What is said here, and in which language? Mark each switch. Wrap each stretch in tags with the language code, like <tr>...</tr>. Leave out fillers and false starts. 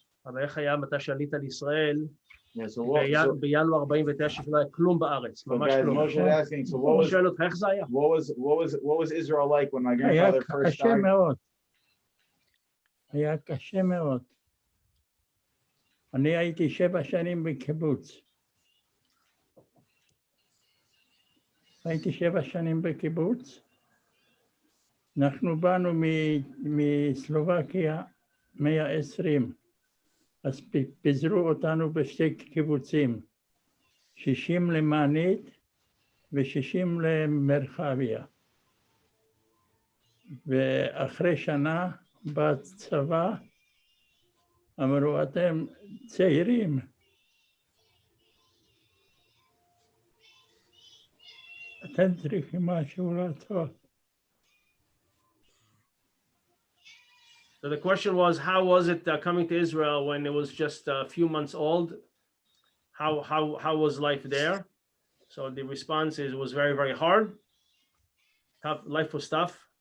<he>אבל איך היה מתי שעלית לישראל? בינואר 49 לא היה כלום בארץ, ממש כלום. הוא שואל אותך איך זה היה?</he> <en>What was Israel like when my grandfather first died?</en> <he>היה קשה מאוד. אני הייתי 7 שנים בקיבוץ. הייתי 7 שנים בקיבוץ. אנחנו באנו מסלובקיה 120. אז פיזרו אותנו בשתי קיבוצים, 60 למענית ו60 למרחביה. ואחרי שנה בצבא אמרו, אתם צעירים, אתם צריכים משהו לעשות.</he> <en>So the question was, how was it coming to Israel when it was just a few months old? How was life there? So the response is, it was very, very hard. Tough, life was tough.</en>